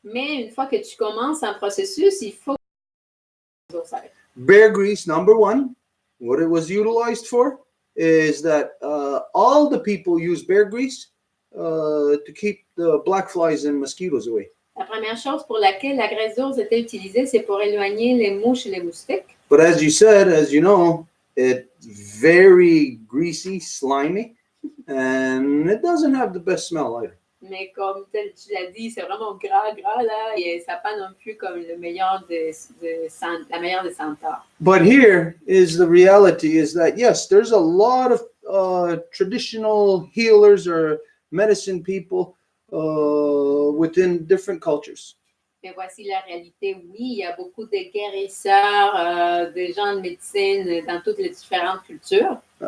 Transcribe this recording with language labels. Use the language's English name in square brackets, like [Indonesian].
[French] Mais une fois que tu commences un processus, il faut [English] Bear grease, number one, what it was utilized for is that all the people use bear grease to keep the black flies and mosquitoes away. [French] La première chose pour laquelle la graisse d'ours était utilisée, c'est pour éloigner les mouches et les moustiques. [English] But as you said, as you know, it's very greasy, slimy, and it doesn't have the best smell either. [French] Mais comme tu l'as dit, c'est vraiment gras là, et ça n'a pas non plus comme le meilleur la meilleure des senteurs. [English] But here is the reality: is that yes, there's a lot of traditional healers or medicine people within different cultures. [French] Mais voici la réalité. Oui, il y a beaucoup de guérisseurs, de gens de médecine dans toutes les différentes cultures.